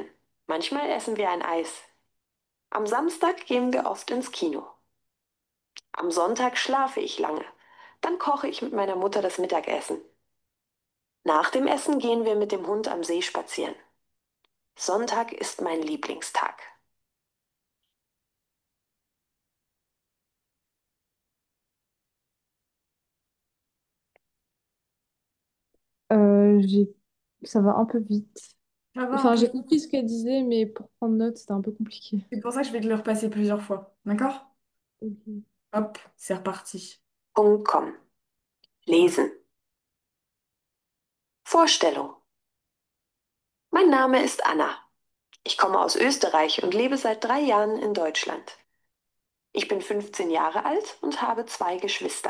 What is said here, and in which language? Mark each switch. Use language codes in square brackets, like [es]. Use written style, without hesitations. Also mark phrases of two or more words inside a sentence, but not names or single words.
[de] Manchmal essen wir ein Eis. Am Samstag gehen wir oft ins Kino. Am Sonntag schlafe ich lange. Dann koche ich mit meiner Mutter das Mittagessen. Nach dem Essen gehen wir mit dem Hund am See spazieren. Sonntag ist mein Lieblingstag. [fr] J'ai... Ça va un peu vite. Ça va un Enfin, peu. j'ai compris ce qu'elle disait, mais pour prendre note, c'était un peu compliqué. C'est pour ça que je vais te le repasser plusieurs fois. D'accord? Ok. Hop, c'est reparti. [de] Punkt com. Lesen. Vorstellung. Mein Name ist Anna. Ich komme aus Österreich und lebe seit 3 Jahren in Deutschland. Ich bin 15 Jahre alt und habe zwei Geschwister.